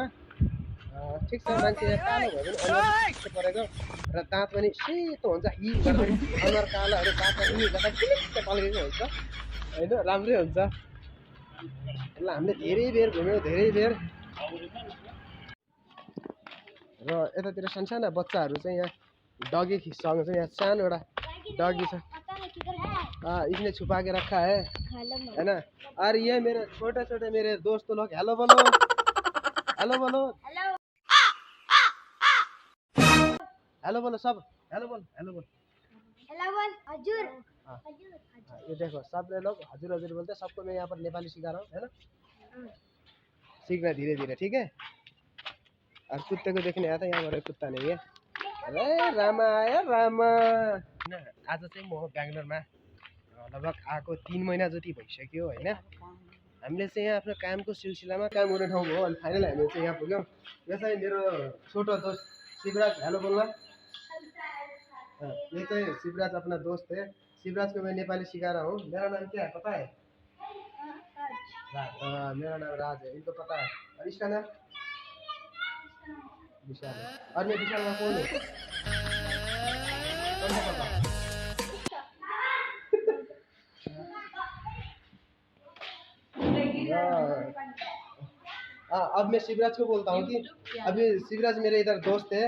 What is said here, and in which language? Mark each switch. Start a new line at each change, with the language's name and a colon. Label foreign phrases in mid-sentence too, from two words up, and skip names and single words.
Nepali: ठिक छ, मान्छे कालो भयो भने अनुहार परेको र दाँत पनि सेतो हुन्छ, हि गर्दा अनुहार कालोहरू दाँत हि गर्दा किलिक्क पल्केको हुन्छ होइन, राम्रै हुन्छ। ल हामीले धेरै बेर घुम्यौँ, धेरै बेर। र यतातिर सानसाना बच्चाहरू चाहिँ यहाँ डगीसँग चाहिँ यहाँ सानो एउटा डगी छ।
Hindi: इसने छुपा के रखा है ना। और ये मेरे छोटे छोटे मेरे दोस्त लोग, हेलो बोलो, हेलो बोलो, हेलो बोलो सब, हेलो बोल, हेलो बोल, हेलो बोल, हजुर। ये देखो सब लोग हजुर हजुर बोलते हैं। सबको मैं यहाँ पर नेपाली सिखा रहा हूँ है ना, सीखना धीरे धीरे ठीक है। और कुत्ते को देखने आया था, यहाँ पर कुत्ता नहीं है।
Nepali: अरे रामा आयो रामा। आज चाहिँ म बेङ्गलोरमा लगभग आएको 3 महिना जति भइसक्यो होइन। हामीले चाहिँ यहाँ आफ्नो कामको सिलसिलामा काम गर्ने ठाउँ हो। अनि फाइनल हामीले चाहिँ यहाँ पुग्यौँ। यो चाहिँ मेरो छोटो दोस्त शिवराज, हेलो बोल्ला।
Hindi: ये चाहिँ शिवराज अपना दोस्त है। शिवराज को मैं नेपाली सिखा रहा हूँ। मेरा नाम क्या है पता है? राज। मेरा नाम राज है, इनको पता है। और इसका नाम विशाल है। और मैं विशाल का कौन है? पता? अब मैं शिवराज को बोलता हूँ कि अभी शिवराज मेरे इधर दोस्त है।